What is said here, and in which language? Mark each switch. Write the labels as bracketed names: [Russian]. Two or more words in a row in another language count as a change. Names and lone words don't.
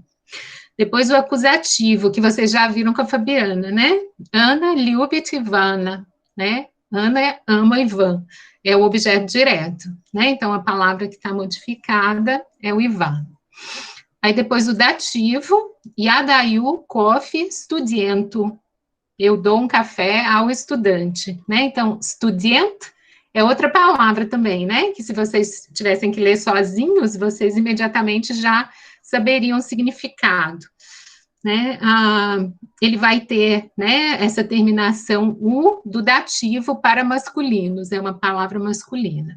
[Portuguese] Depois o acusativo, que vocês já viram com a Fabiana, né? Ana любит Ivana, né? Ana ama Ivan, é o objeto direto, né? Então, a palavra que está modificada é o Ivan. Aí, depois o dativo, [Russian] я даю кофе студенту. [Portuguese] Eu dou um café ao estudante, né? Então, student é outra palavra também, né? Que se vocês tivessem que ler sozinhos, vocês imediatamente já saberiam o significado. né, ele vai ter, né, essa terminação U do dativo para masculinos, é uma palavra masculina.